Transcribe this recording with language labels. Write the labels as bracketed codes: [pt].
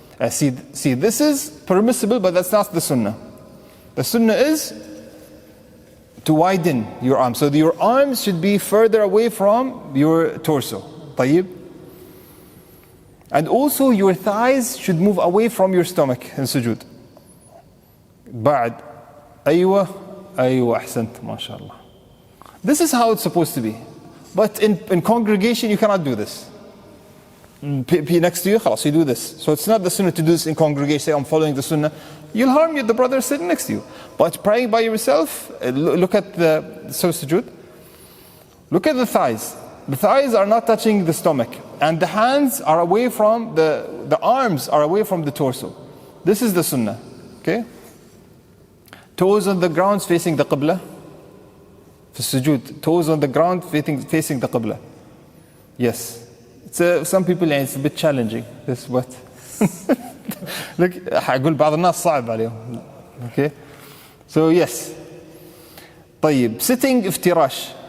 [en] See, this is permissible, but that's not the sunnah. The sunnah is to widen your arms. So your arms should be further away from your torso. [ar] طيب. [en] And also your thighs should move away from your stomach in sujood. [ar] بعد أيوة أحسنت ما شاء الله. [en] This is how it's supposed to be. But in congregation you cannot do this. Next to you, [ar] خلاص, [en] you do this. So it's not the sunnah to do this in congregation. Say I'm following the sunnah. You'll harm the brother sitting next to you. But praying by yourself, look at the sujood. Look at the thighs. The thighs are not touching the stomach, and the hands are away from the arms are away from the torso. This is the sunnah. Okay. Toes on the ground facing the qibla. For sujood, toes on the ground facing the qibla. Yes. Some people it's a bit challenging. This what? Look, [ar] هقول بعض الناس صعب عليهم. [en] Okay. So yes. [ar] طيب, [en] sitting [ar] افتراش.